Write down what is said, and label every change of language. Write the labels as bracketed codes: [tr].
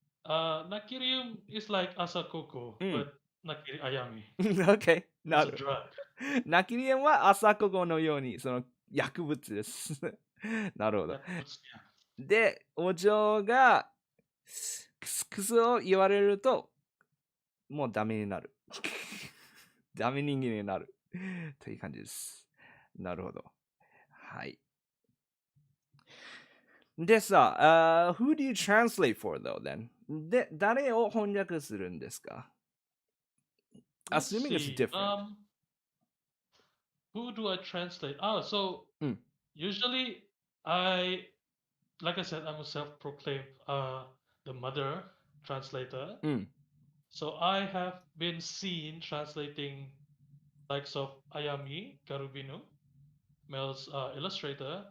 [en] Nakirium is like asakoko, but nakiri ayami. OK, It's a drug. [ja] ナキリアムは朝ここのようにその薬物です。なるほど。で、お嬢がクスクスを言われると、もうダメになる。ダメ人間になる。という感じです。なるほど。はい。でさ、 [en] who do you translate for though then? [ja] で、誰を翻訳するんですか？ [en] Assuming it's different. Who do I translate? So usually like I said, I'm a self-proclaimed the Mother Translator. So I have been seen translating likes of Ayami Garubinu, Mel's illustrator.